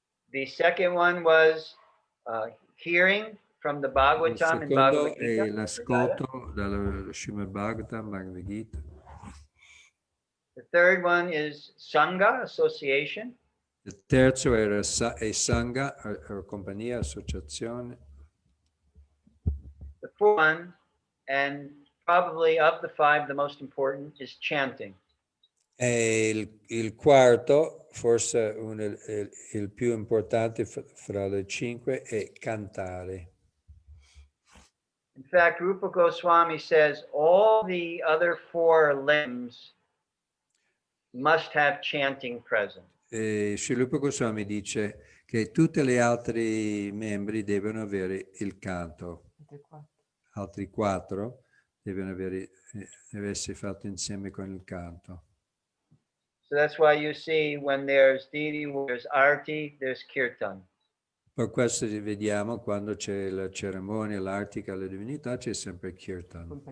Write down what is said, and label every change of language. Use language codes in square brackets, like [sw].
[en] The second one was hearing from the Bhagavatam and Bhagavad [it] Il [en] Gita. [it] secondo è l'ascolto dallo Srimad Bhagavatam, Bhagavad Gita. [en] The third one is Sangha, association. [it] Il terzo è Sangha, compagnia, associazione. [en] The fourth one, and probably of the 5, the most important, is chanting. [it] E il quarto, forse il più importante fra le 5, è cantare. [en] In fact, Rupa Goswami says all the other 4 limbs must have chanting present. [it] E Srila Goswami dice che tutti gli altri membri devono avere il canto. Altri 4 deve essere fatto insieme con il canto. [en] So that's why you see when there's deity, there's arti, there's kirtan. [it] Per questo vediamo quando c'è la cerimonia, l'artica, la divinità, c'è sempre kirtan.